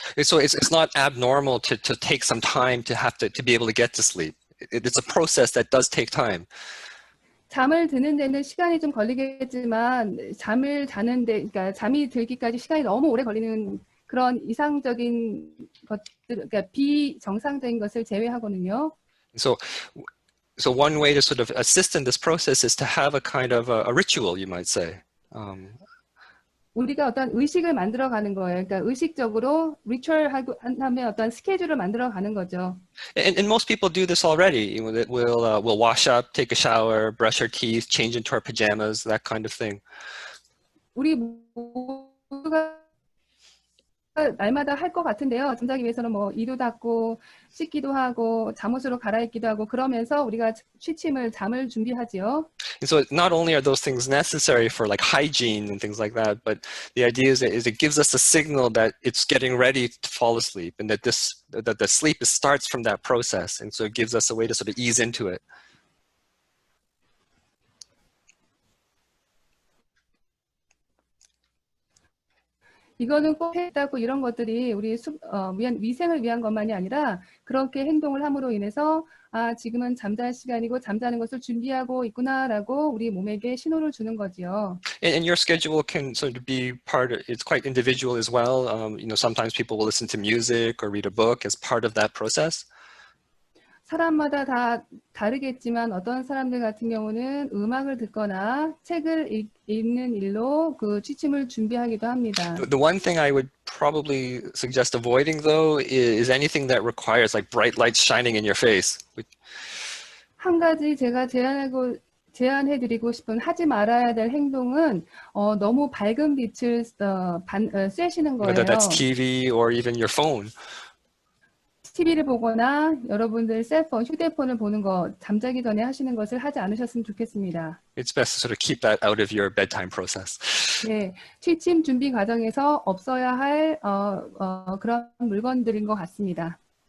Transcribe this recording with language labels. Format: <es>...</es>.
<en>So it's not abnormal to take some time to be able to get to sleep. It's a process that does take time.</en> <ko>잠을 드는 데는 시간이 좀 걸리겠지만 잠을 자는데, 그러니까 잠이 들기까지 시간이 너무 오래 걸리는 그런 이상적인 것들, 그러니까 비정상적인 것을 제외하고는요.</ko> <en>So one way to sort of assist in this process is to have a kind of a ritual, you might say.</en> <ko>우리가 어떤 의식을 만들어가는 거예요. 그러니까 의식적으로 리추얼 하면 어떤 스케줄을 만들어가는 거죠.</ko> <en>And most people do this already. We'll wash up, take a shower, brush our teeth, change into our pajamas, that kind of thing.</en> <ko>우리 모두가 날마다 할 것 같은데요. 잠자기 위해서는 뭐 이도 닦고 씻기도 하고 잠옷으로 갈아입기도 하고 그러면서 우리가 잠을 준비하지요.</ko> <en>And so not only are those things necessary for like hygiene and things like that, but the idea is it gives us a signal that it's getting ready to fall asleep, and that the sleep starts from that process, and so it gives us a way to sort of ease into it.</en> <ko>이거는 꼭 했다고 이런 것들이 우리 위생을 위한 것만이 아니라 그렇게 행동을 함으로 인해서 지금은 잠잘 시간이고 잠자는 것을 준비하고 있구나라고 우리 몸에게 신호를 주는 거지요.</ko> <en>And your schedule can sort of be it's quite individual as well. Sometimes people will listen to music or read a book as part of that process.</en> <ko>사람마다 다 다르겠지만 어떤 사람들 같은 경우는 음악을 듣거나 책을 읽는 일로 그 취침을 준비하기도 합니다.</ko> <en>The one thing I would probably suggest avoiding, though, is anything that requires like bright lights shining in your face.</en> <ko>한 가지 제가 제안해드리고 싶은 하지 말아야 될 행동은 너무 밝은 빛을 쐬시는 거예요.</ko> <en>Whether that's TV or even your phone.</en> <ko>TV를 보거나 여러분들 셀폰, 휴대폰을 보는 거 잠자기 전에 하시는 것을 하지 않으셨으면 좋겠습니다.</ko> <en>It's best to sort of keep that out of your bedtime process.</en> <ko>네, 취침 준비 과정에서 없어야 할 그런 물건들인 것 같습니다.</ko>